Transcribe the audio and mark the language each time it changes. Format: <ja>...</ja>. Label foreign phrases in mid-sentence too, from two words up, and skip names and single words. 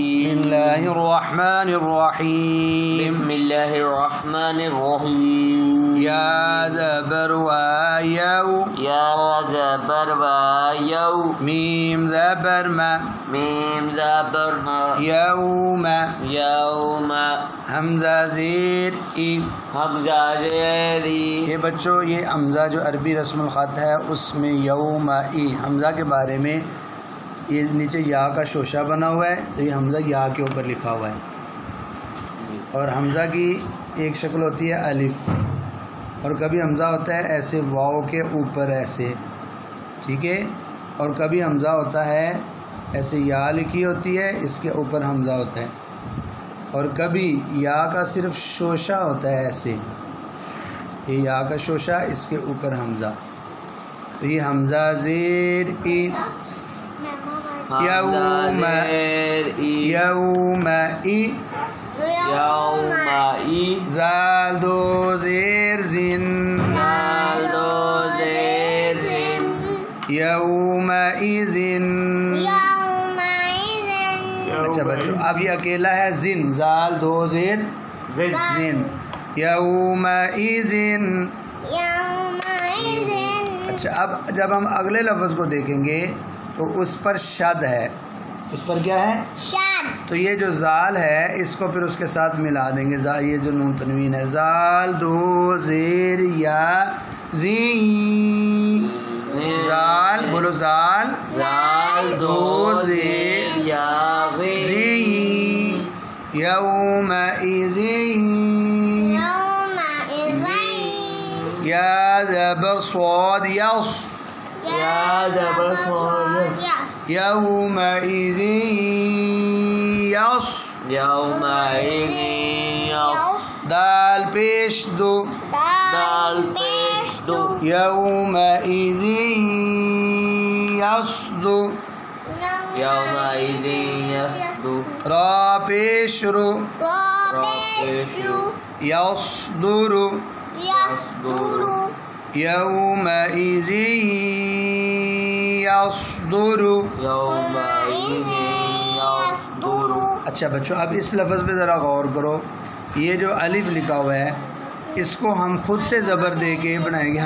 <ar>بسم الله الرحمن الرحيم. بسم الله الرحمن الرحيم.</ar> <ur>يا زبر ويو، يا زبر ويو. ميم زبر ما، ميم زبر ما.</ur> <ar>يوم، يوم.</ar> <ur>حمزہ زیر ای. حمزہ زیری. یہ بچوں یہ حمزہ جو عربی رسم الخط ہے اس میں یوم ای حمزہ کے بارے میں یہ نیچے یا کا شوشہ بنا ہوا ہے، تو یہ حمزہ یا کے اوپر لکھا ہوا ہے. اور حمزہ کی ایک شکل ہوتی ہے الف، اور کبھی حمزہ ہوتا ہے ایسے واو کے اوپر ایسے، ٹھیک ہے، اور کبھی حمزہ ہوتا ہے ایسے یا لکھی ہوتی ہے اس کے اوپر حمزہ ہوتا ہے، اور کبھی یا کا صرف شوشہ ہوتا ہے ایسے، یہ یا کا شوشہ اس کے اوپر حمزہ. تو یہ حمزہ زیر ای. یوم، یوم ای.</ur> <ar>يوم ای.</ar> <ur>زال دو زیر زن، زال دو زیر زن.</ur> <ar>یوم ایزن.</ar> <ur>اچھا بچوں اب یہ اکیلا ہے زن، زال دو زیر زن.</ur> <ar>یوم ایزن.</ar> <ur>اچھا اب جب ہم اگلے لفظ کو دیکھیں گے تو اس پر شد ہے، اس پر کیا ہے؟ شد. تو یہ جو زال ہے اس کو پھر اس کے ساتھ ملا دیں گے. یہ جو نون تنوین ہے، زال دو زیر یا زین، زال بولو زال زال دو زیر یا زین، یومئذ</ur> <ar>يومئذ</ar> <ur>یا زبر صاد یص، یا زبر صاد</ur> <ar>یومئذ یص، یومئذ یص،</ar> <ur>دال پیش دو دال پیش دو،</ur> <ar>یومئذ یصدو، یومئذ یصدو،</ar> <ur>را پیش رو رابشو</ur> <ar>یصدر، يصدر یومئذ یصدر. یومئذ یصدر.</ar> <ur>اچھا بچوں اب اس لفظ پہ ذرا غور کرو. یہ جو الف لکھا ہوا ہے اس کو ہم خود سے زبر دے کے بنائیں گے.</ur>